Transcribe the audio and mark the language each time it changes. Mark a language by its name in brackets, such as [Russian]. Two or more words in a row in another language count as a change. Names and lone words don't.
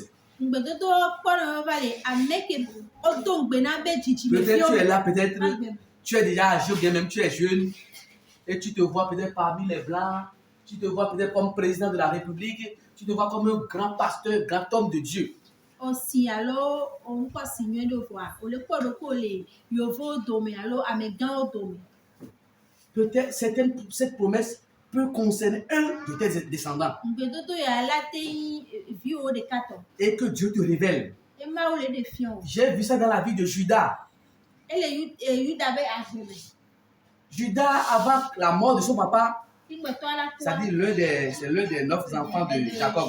[French] Peut-être tu es là, peut-être tu es déjà âgé, ou bien même tu es jeune. et tu te vois peut-être parmi les Blancs, tu te vois peut-être comme président de la République, tu te vois comme un grand pasteur, grand homme de Dieu. Aussi, alors, on peut signer de voir. On le peut recoller. [Ewe] Yovo dome, alors, amégan dome. [French] Peut-être cette promesse peut concerner un de tes descendants. Et que Dieu te révèle. J'ai vu ça dans la vie de Judas. Judas, avant la mort de son papa, c'est l'un des 9 enfants de Jacob.